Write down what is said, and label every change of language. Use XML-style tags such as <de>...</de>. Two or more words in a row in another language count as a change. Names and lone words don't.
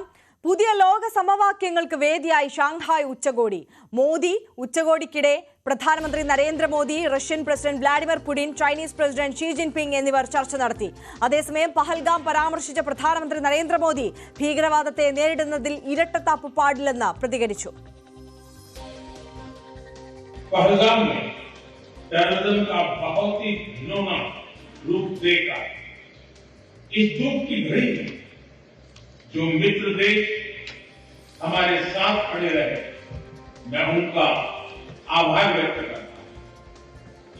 <ml>പുതിയ ലോക സമവാക്യങ്ങൾക്ക് വേദിയായി ഷാങ്ഹായ് ഉച്ചകോടി. മോദി ഉച്ചകോടിക്കിടെ പ്രധാനമന്ത്രി നരേന്ദ്രമോദി, റഷ്യൻ പ്രസിഡന്റ് വ്ളാഡിമിർ പുടിൻ, ചൈനീസ് പ്രസിഡന്റ് ഷീ ജിൻപിങ് എന്നിവർ ചർച്ച നടത്തി. അതേസമയം പഹൽഗാം പരാമർശിച്ച പ്രധാനമന്ത്രി നരേന്ദ്രമോദി ഭീകരവാദത്തെ നേരിടുന്നതിൽ ഇരട്ടത്താപ്പ് പാടില്ലെന്ന് പ്രതികരിച്ചു.</ml> <hi>पहलगाम में टेररिज्म का बहुत ही घिनौना रूप देखा। इस दुख की घड़ी में जो मित्र देश हमारे साथ खड़े रहे, मैं उनका आभार व्यक्त करता हूं।</hi>